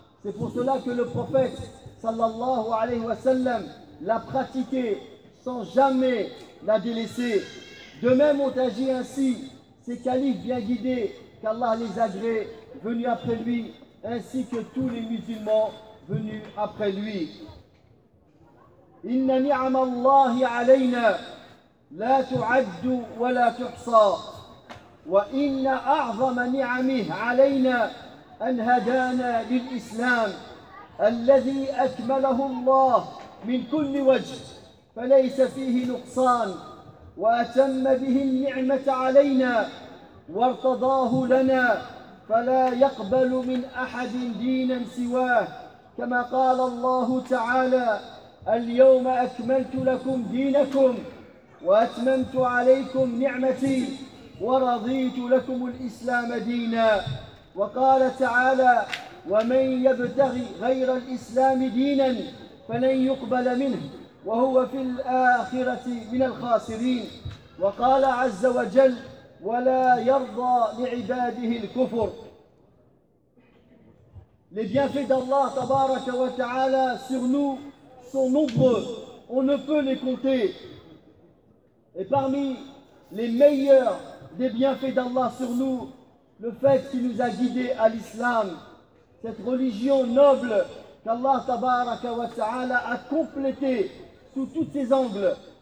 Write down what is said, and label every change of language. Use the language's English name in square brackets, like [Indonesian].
[French] C'est pour cela que le prophète sallallahu alayhi wa sallam l'a pratiqué sans jamais la délaisser. De même ont agi ainsi ces califes bien guidés qu'Allah les agrée venus après lui, ainsi que tous les musulmans venus après lui. [Arabic] Inna ni'amallahi alayna la tu'addu wa la tuhsa wa inna a'zama ni'amih alayna an hadana lil islam الذي أكمله الله من كل وجه فليس فيه نقصان وأتم به النعمة علينا وارتضاه لنا فلا يقبل من أحد دينا سواه كما قال الله تعالى اليوم أكملت لكم دينكم وأتممت عليكم نعمتي ورضيت لكم الإسلام دينا وقال تعالى ومن يبتغي غير الإسلام دينا فلن يقبل منه وهو في الآخرة من الخاسرين وقال عز وجل ولا يرضى لعباده الكفر. [French] Les bienfaits d'Allah tabaraka wa ta'ala sur nous sont nombreux, on ne peut les compter. Et parmi les meilleurs des bienfaits d'Allah sur nous, le fait qu'il nous a guidés à l'islam, cette religion noble qu'Allah tabaraka wa ta'ala a complétée sous tous ses angles.